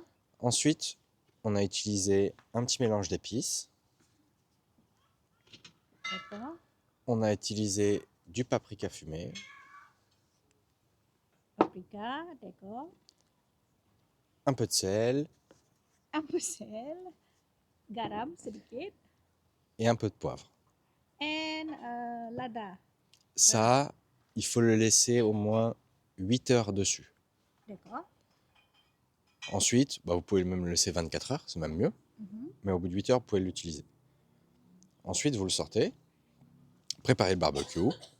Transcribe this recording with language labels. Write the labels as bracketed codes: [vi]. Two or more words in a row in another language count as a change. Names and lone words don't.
[fr] Ensuite, on a utilisé un petit mélange d'épices. D'accord. On a utilisé du paprika fumé, Paprika. D'accord. un peu de sel Un peu sel. [id] Garam sedikit. [fr] et un peu de poivre. [id] And lada. [fr] Ça, il faut le laisser au moins 8 heures dessus. D'accord. Ensuite, vous pouvez même le laisser 24 heures, c'est même mieux. Mhm. Mais au bout de 8 heures, vous pouvez l'utiliser. Ensuite, vous le sortez, préparez le barbecue.